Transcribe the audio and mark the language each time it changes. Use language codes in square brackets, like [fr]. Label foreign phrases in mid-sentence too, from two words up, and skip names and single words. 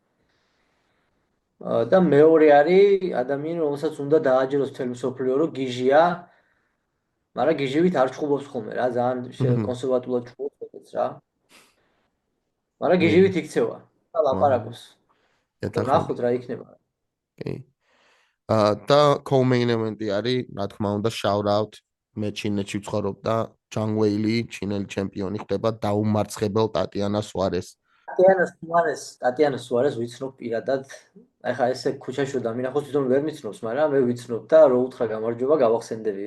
[ka] და მეორე არის ადამიანი რომელსაც უნდა დააჯეროს თემ სოფლიო რომ გიჟია მაგრამ გიჟივით არ ჩხუბობს ხოლმე რა ძალიან კონსერვატულად ჩხუბობს რა მაგრამ გიჟივით იქცევა და ლაპარაკობს ნახოთ რა იქნება კი და [en] co-main event- [ka] ი არის, რა თქმა უნდა, [en] shout out [ka] მე ჩინეთში ვცხოვრობ და ჯანგვეილი, ჩინელი ჩემპიონი ხდება დაუმარცხებელ ტატიანა სუარეს. ტატიანა სუარეს ვიცნობ პირადად. ახლა ესე ქუჩაში რომ დამინახოს, თვითონ ვერ მიცნობს, მაგრამ მე ვიცნობ და რო უთხრა გამარჯობა, გავახსენდები.